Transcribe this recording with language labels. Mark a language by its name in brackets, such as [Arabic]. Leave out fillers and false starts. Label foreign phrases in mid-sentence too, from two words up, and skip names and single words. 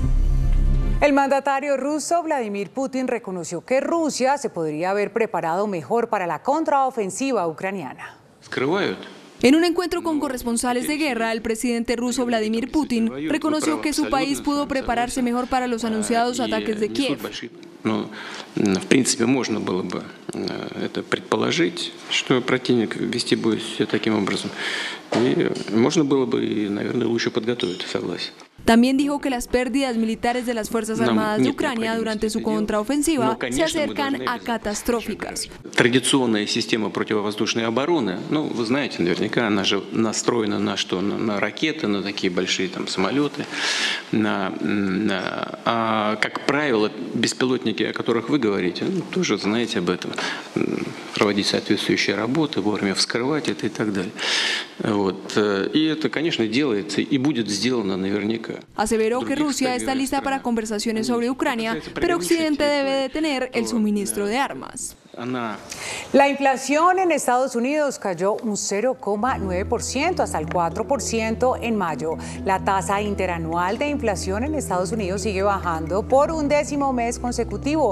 [Spanish] El mandatario ruso Vladimir Putin reconoció que Rusia se podría haber preparado mejor para la contraofensiva ucraniana. En un encuentro con corresponsales de guerra, el presidente ruso Vladimir Putin reconoció que su país pudo prepararse mejor para los anunciados ataques de Kiev. [Russian] В принципе, можно было бы это предположить, что противник вести будет все таким образом. И можно было бы, наверное, лучше подготовить, согласен. [Spanish] También dijo que las pérdidas militares de las Fuerzas Armadas de Ucrania durante su contraofensiva se acercan a catastróficas. [Russian] Традиционная система противовоздушной обороны, вы знаете, наверняка она же настроена на что? На ракеты, на такие большие там самолеты. Как правило, беспилотники, о которых вы говорите, тоже знаете об этом. Проводить соответствующие работы, вовремя вскрывать это и так далее. И это, конечно, делается и будет сделано наверняка. [Spanish] Aseveró que Rusia está lista para conversaciones sobre Ucrania, pero Occidente debe detener el suministro de armas. La inflación en Estados Unidos cayó un 0,9% hasta el 4% en mayo. La tasa interanual de inflación en Estados Unidos sigue bajando por un 10º mes consecutivo.